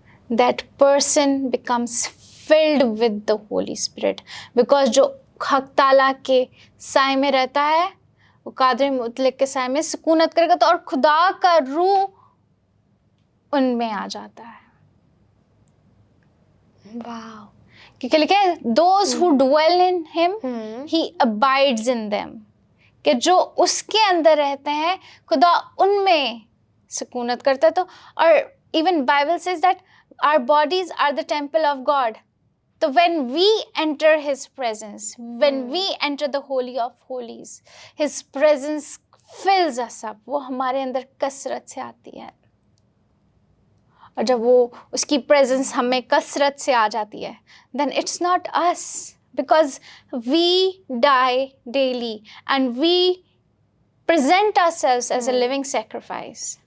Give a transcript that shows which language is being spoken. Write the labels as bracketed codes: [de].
[en] That person becomes filled with the Holy Spirit, because [ur] جو حق تعالیٰ کے سائے میں رہتا ہے وہ قادر مطلق کے سائے میں سکونت کرے گا, تو اور خدا کا روح ان میں آ جاتا ہے. [en] Wow. [ur] کیونکہ لکھا ہے [en] those who dwell in him he abides in them, [ur] کہ جو اس کے اندر رہتے ہیں خدا ان میں سکونت کرتا ہے. تو اور [en] even Bible says that our bodies are the temple of God. So when we enter his presence, when we enter the holy of holies, his presence fills us up. [ur] وہ ہمارے اندر کثرت سے آتی ہے, اور جب وہ اس کی presence ہمیں کثرت سے آ جاتی ہے, [en] then it's not us, because we die daily and we present ourselves as a living sacrifice.